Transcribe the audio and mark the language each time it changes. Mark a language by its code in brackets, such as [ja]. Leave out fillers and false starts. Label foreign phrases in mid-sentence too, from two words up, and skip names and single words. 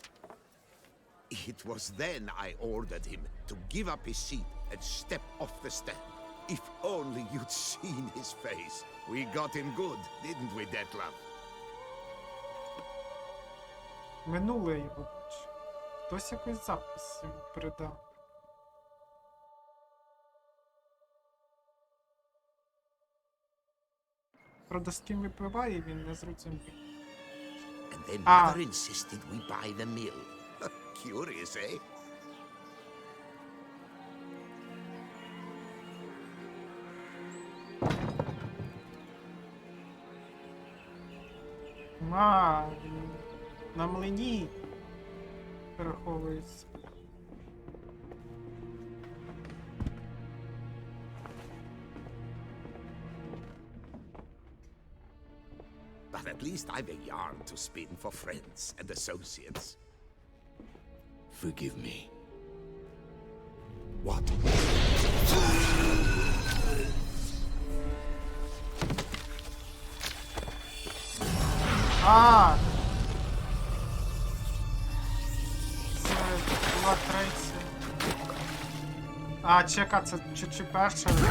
[en] It was then I ordered him to give up his seat and step off the stand. If only you'd seen his face. We got him good, didn't we, Detlef? [uk] Минуле його бачу. Хтось якийсь запис йому передав. Правда, з ким випиває, він не зрозумів. [en] And then Ah. mother insisted we buy the mill. Curious, eh? [uk] Він на млині переховується. [en] But at least I've a yarn to spin for friends and associates. Forgive me. What? А! [uk] Це була третя. А, чека, це чи перша?